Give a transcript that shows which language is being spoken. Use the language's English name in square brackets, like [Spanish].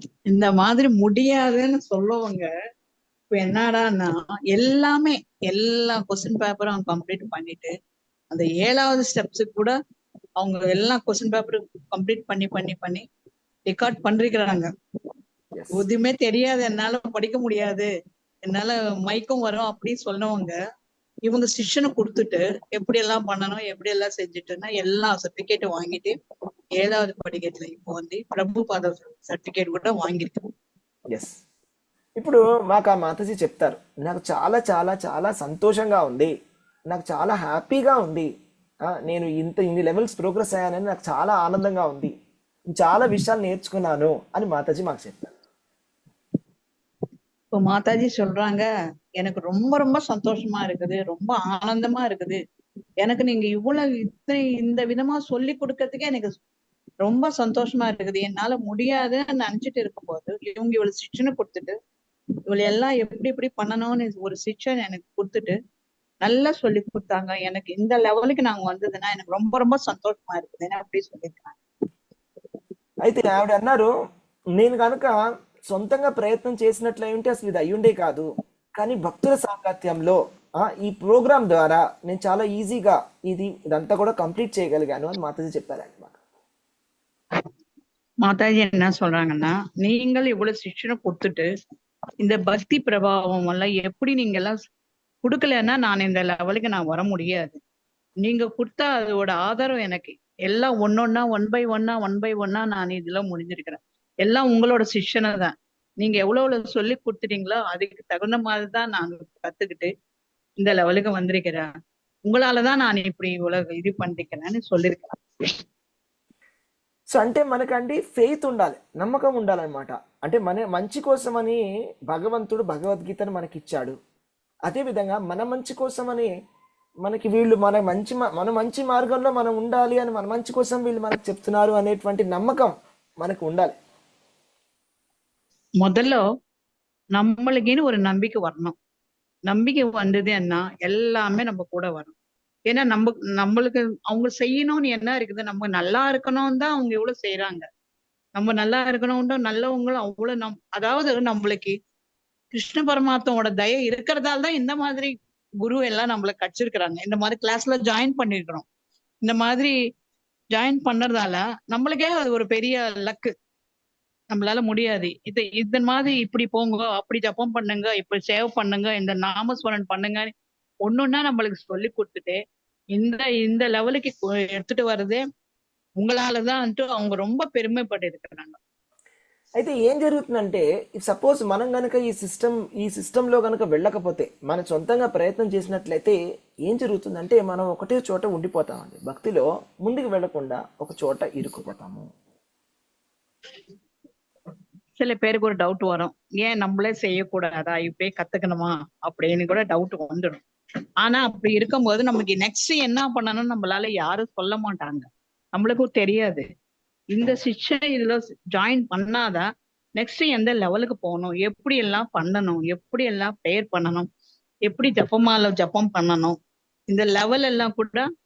[Tamil] இந்த மாதிரி முடியாதுன்னு சொல்லுவாங்க. இப்ப என்னடான்னா எல்லாமே எல்லா கொஸ்டின் பேப்பரும் அவங்க கம்ப்ளீட் பண்ணிட்டு அந்த 7வது ஸ்டெப்ஸுக்கு கூட அவங்க எல்லா கொஸ்டின் பேப்பரும் கம்ப்ளீட் பண்ணி பண்ணி பண்ணி ரெக்கார்ட் பண்ணிருக்கிறாங்க. எதுவுமே தெரியாது, என்னால படிக்க முடியாது, என்னால மயக்கம் வரும் அப்படின்னு சொன்னவங்க இவங்க செக்ஷனை கொடுத்துட்டு எப்படி எல்லாம் பண்ணணும், எப்படி எல்லாம் செஞ்சுட்டுன்னா எல்லா சர்டிபிகேட்டும் வாங்கிட்டு 7வது படிக்கட்டுல இப்போ வந்து [Telugu] ప్రభుపాద సర్టిఫికేట్ కూడా వాంగిరు. ఎస్, ఇప్పుడు మాకు ఆ మాతాజీ చెప్తారు, నాకు చాలా చాలా చాలా సంతోషంగా ఉంది, నాకు చాలా హ్యాపీగా ఉంది, నేను ఇన్ని లెవెల్స్ ప్రోగ్రెస్ అయ్యానని నాకు చాలా ఆనందంగా ఉంది, చాలా విషయాలు నేర్చుకున్నాను అని మాతాజీ మాకు చెప్తారు. [Tamil] இப்போ மாதாஜி சொல்றாங்க, எனக்கு ரொம்ப ரொம்ப சந்தோஷமா இருக்குது, ரொம்ப ஆனந்தமா இருக்குது, எனக்கு நீங்க இவ்வளவு இந்த விதமா சொல்லி கொடுக்கறதுக்கே எனக்கு ரொம்ப சந்தோஷமா இருக்குது, என்னால முடியாதுன்னு நினைச்சிட்டு இருக்கும்போது இவங்க இவ்வளவு சிக்ஷனை கொடுத்துட்டு இவளை எல்லாம் எப்படி எப்படி பண்ணணும்னு ஒரு சிக்ஷன் எனக்கு கொடுத்துட்டு நல்லா சொல்லி கொடுத்தாங்க. எனக்கு இந்த லெவலுக்கு நாங்க வந்ததுன்னா எனக்கு ரொம்ப ரொம்ப சந்தோஷமா இருக்குதுன்னு அப்படி சொல்லியிருக்காங்க. [Telugu] అయితే ఆవిడ అన్నారు, నేను కనుక సొంతంగా ప్రయత్నం చేసినట్లయితే అసలు ఇది అయ్యుండే కాదు, కానీ భక్తుల సాంగత్యంలో ఈ ప్రోగ్రామ్ ద్వారా నేను చాలా ఈజీగా ఇదంతా కూడా కంప్లీట్ చేయగలిగాను అని మాతాజీ చెప్పారండి. [Tamil] மாதாஜி என்ன சொல்றாங்கன்னா, நீங்கள் இவ்வளவு சிக்ஷனை கொடுத்துட்டு இந்த பக்தி பிரபாவம் எல்லாம் எப்படி நீங்க எல்லாம் கொடுக்கலன்னா நான் இந்த லெவலுக்கு நான் வர முடியாது. நீங்க கொடுத்தா அதோட ஆதாரம் எனக்கு எல்லாம் ஒன்னொன்னா ஒன் பை ஒன்னா நான் இதெல்லாம் முடிஞ்சிருக்கிறேன். எல்லாம் உங்களோட சிக்ஷனை தான். நீங்க எவ்வளவு சொல்லி கொடுத்துட்டீங்களோ அதுக்கு தகுந்த மாதிரிதான் நான் கத்துக்கிட்டு இந்த லெவலுக்கு வந்திருக்கிறேன். உங்களாலதான் நான் இப்படி இவ்வளவு இது பண்ணிருக்கிறேன்னு சொல்லியிருக்கிறேன். [Telugu] సో అంటే మనకండి ఫెయిత్ ఉండాలి, నమ్మకం ఉండాలన్నమాట. అంటే మన మంచి కోసమని భగవంతుడు భగవద్గీతను మనకి ఇచ్చాడు. అదేవిధంగా మన మంచి కోసమని మనకి వీళ్ళు మన మంచి మార్గంలో మనం ఉండాలి అని మన మంచి కోసం వీళ్ళు మనకు చెప్తున్నారు అనేటువంటి నమ్మకం మనకు ఉండాలి. [Tamil] முதல்ல நம்மளுக்குன்னு ஒரு நம்பிக்கை வரணும். நம்பிக்கை வந்ததுன்னா எல்லாமே நம்ம கூட வரும். ஏன்னா நம்மளுக்கு அவங்க செய்யணும்னு என்ன இருக்குது, நம்ம நல்லா இருக்கணும் தான் அவங்க எவ்வளவு செய்யறாங்க. நம்ம நல்லா இருக்கணும், நல்லவங்களும் அவ்வளவு அதாவது நம்மளுக்கு கிருஷ்ண பரமாத்மாவோட தயை இருக்கிறதால தான் இந்த மாதிரி குரு எல்லாம் நம்மளுக்கு கிடைச்சிருக்கிறாங்க. இந்த மாதிரி கிளாஸ்ல ஜாயின் பண்ணிருக்கிறோம். இந்த மாதிரி ஜாயின் பண்றதால நம்மளுக்கே அது ஒரு பெரிய லக்கு. நம்மளால முடியாது, இந்த மாதிரி இப்படி போங்க, அப்படி ஜப்பம் பண்ணுங்க, இப்படி சேவ் பண்ணுங்க, இந்த நாமஸ்வரன் பண்ணுங்க ஒன்னொன்னா நம்மளுக்கு சொல்லி கொடுத்துட்டு இந்த லெவலுக்கு எடுத்துட்டு வர்றதே உங்களாலதான் அவங்க ரொம்ப பெருமைப்பட்டு இருக்கிறாங்க. [Telugu] అయితే ఏం జరుగుతుందంటే, సపోజ్ మనం కనుక ఈ సిస్టంలో కనుక వెళ్ళకపోతే, మన సొంతంగా ప్రయత్నం చేసినట్లయితే ఏం జరుగుతుందంటే మనం ఒకటే చోట ఉండిపోతామండి. భక్తిలో ముందుకు వెళ్లకుండా ఒక చోట ఇరుక్కుపోతాము. [Tamil] சில பேருக்கு ஒரு டவுட் வரும், ஏன் நம்மளே செய்யக்கூடாதா, இப்படியே கத்துக்கணுமா அப்படின்னு கூட டவுட் வந்துடும். ஆனா அப்படி இருக்கும்போது நமக்கு நெக்ஸ்ட் என்ன பண்ணணும்னு நம்மளால யாரும் சொல்ல மாட்டாங்க, நம்மளுக்கும் தெரியாது. இந்த சிக்ஷனை இதுல ஜாயின் பண்ணாதான் நெக்ஸ்ட் எந்த லெவலுக்கு போகணும், எப்படி எல்லாம் பண்ணணும், எப்படி எல்லாம் ப்ரேயர் பண்ணணும், எப்படி ஜப்பம் பண்ணணும், இந்த லெவல் எல்லாம் கூட